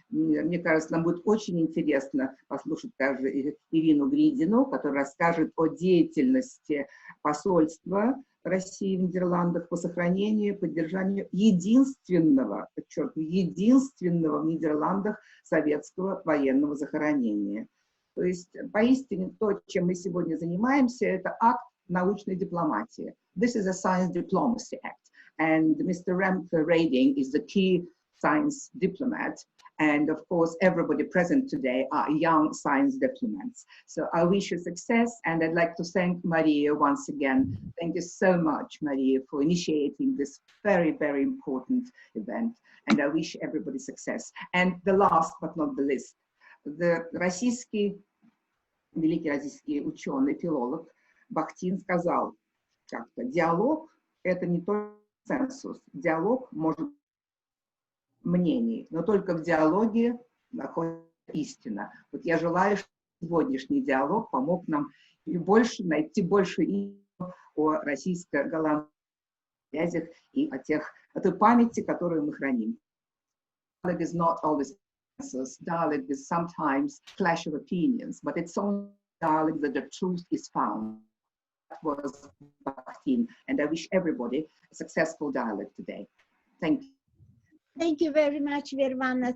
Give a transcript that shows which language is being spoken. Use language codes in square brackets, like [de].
[ru] Мне кажется, нам будет очень интересно послушать также Ирину Гридину, которая расскажет о деятельности посольства России в Нидерландах по сохранению и поддержанию единственного, подчеркиваю, единственного в Нидерландах советского военного захоронения. То есть, поистине, то, чем мы сегодня занимаемся, это акт научной дипломатии. [en] This is a science diplomacy act. And Mr. Remke Rading is the key science diplomat. And of course, everybody present today are young science diplomats. So I wish you success. And I'd like to thank Maria once again. Thank you so much, Maria, for initiating this very, very important event. And I wish everybody success. And the last but not the least, the [ru] великий российский ученый, филолог Бахтин сказал как-то: диалог – это не только консенсус. Диалог может быть мнений, но только в диалоге находится истина. Вот я желаю, чтобы сегодняшний диалог помог нам найти больше истины о российско-голландских связях и о той памяти, которую мы храним. [en] Dialogue is not always consensus. Dialogue is sometimes clash of opinions, but it's only dialogue that the truth is found. That was Bakhtin, and I wish everybody a successful dialogue today. Thank you. Thank you very much, Vervana.